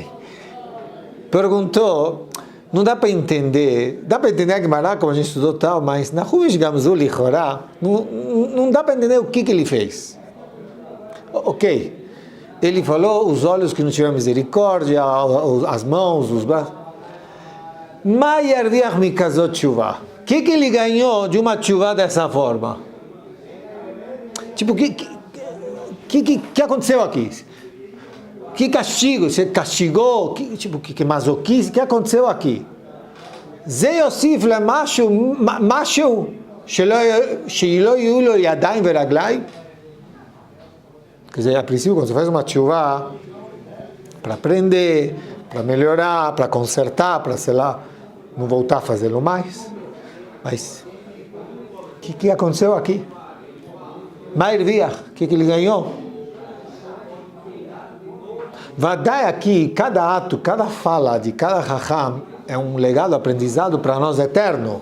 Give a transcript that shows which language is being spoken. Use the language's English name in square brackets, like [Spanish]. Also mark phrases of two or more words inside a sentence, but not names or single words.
[Portuguese] Perguntou, não dá para entender a Gemara, como a gente estudou tal, mas Nahum Ish Gamzu Lichorá, não dá para entender o que ele fez. Ok, ele falou os olhos que não tiveram misericórdia, as mãos, os braços. [Hebrew] מאי ירוויח מכזאת תשובה. [Portuguese] O que ele ganhou de uma tshuva dessa forma? Tipo, o que aconteceu aqui? Que castigo? Você castigou? Que masoquismo? O que aconteceu aqui? [Hebrew] זה יוסיף למשהו שלא יהיו לו ידיים ורגליים. [Portuguese] Quer dizer, a princípio, quando você faz uma tshuva para aprender, para melhorar, para consertar, para, sei lá, não voltar a fazê-lo mais. Mas, o que aconteceu aqui? [Hebrew] מה ירוויח, [Portuguese] o que ele ganhou? Vadai aqui, cada ato, cada fala de cada Chacham é um legado, aprendizado para nós eterno.